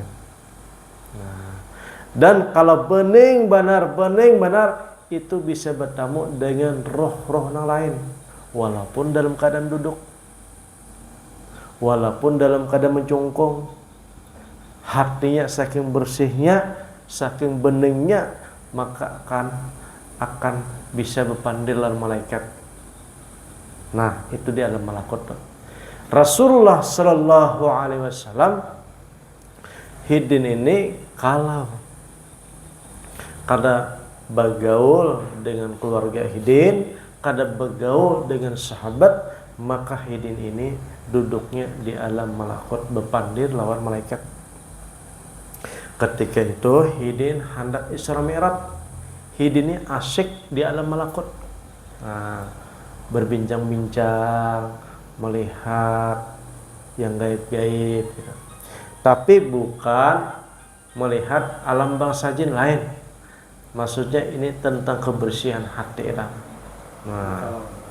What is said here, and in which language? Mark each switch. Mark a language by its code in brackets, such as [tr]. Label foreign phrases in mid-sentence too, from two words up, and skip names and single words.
[id] Nah, dan kalau bening benar itu bisa bertemu dengan roh-roh yang lain, walaupun dalam keadaan duduk, walaupun dalam keadaan mencungkung. Hatinya saking bersihnya, saking beningnya, maka akan bisa berpandir lawan malaikat. Nah, itu dia alam malakut. Rasulullah [ar] صلى الله عليه وسلم [id] hidin ini kalau kada bergaul dengan keluarga hidin, kada bergaul dengan sahabat, maka hidin ini duduknya di alam malakut berpandir lawan malaikat. Ketika itu hidin hendak Isra Mi'raj, hidin ini asyik di alam malakut. Nah, berbincang-bincang, melihat yang gaib-gaib gitu. Tapi bukan melihat alam bangsa jin lain. Maksudnya ini tentang kebersihan hati orang.